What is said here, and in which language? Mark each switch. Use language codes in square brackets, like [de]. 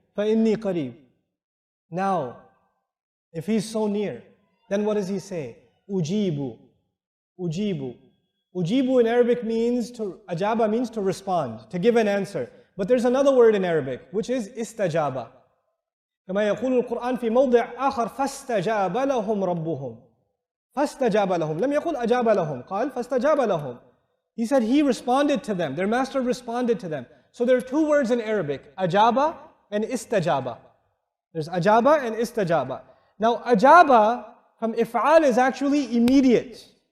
[ar] فَإِنِّي قَرِيب. [en] Now, if He's so near, then what does He say? Ujibu. Ujibu. Ujibu in Arabic means ajaba means to respond, to give an answer. But there's another word in Arabic, which is istajaba. [ar] كما يقول القرآن في موضع آخر فاستجاب لهم ربهم. فاستجاب لهم. لم يقل أجاب لهم. قال فاستجاب لهم. [en] He said He responded to them. Their master responded to them. So there are two words in Arabic, ajaba and istajaba. There's ajaba and istajaba. Now ajaba from if'al is actually immediate.